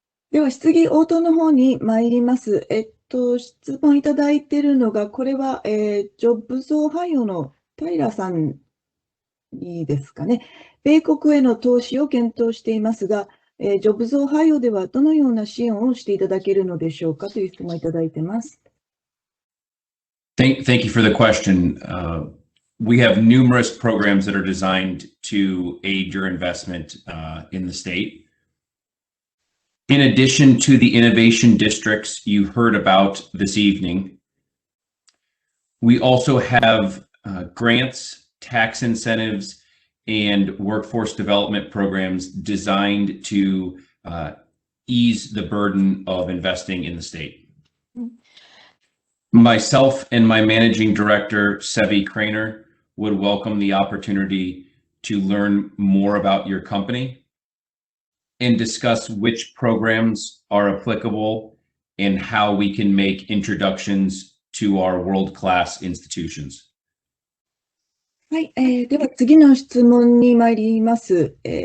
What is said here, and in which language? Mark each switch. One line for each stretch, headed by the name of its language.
Japanese: では、質疑応答の方に参ります。質問いただいているのが、これは、ジョブズ・オハイオの平さんにですかね。米国への投資を検討していますが、ジョブズ・オハイオではどのような支援をしていただけるのでしょうかという質問いただいています。
English: Thank you for the question. We have numerous programs that are designed to aid your investment in the state. In addition to the innovation districts you heard about this evening, we also have grants, tax incentives, and workforce development programs designed to ease the burden of investing in the state. Myself and my managing director, Sevi Craner, would welcome the opportunity to learn more about your company and discuss which programs are applicable and how we can make introductions to our world-class institutions.
Japanese: はい、では次の質問に参ります。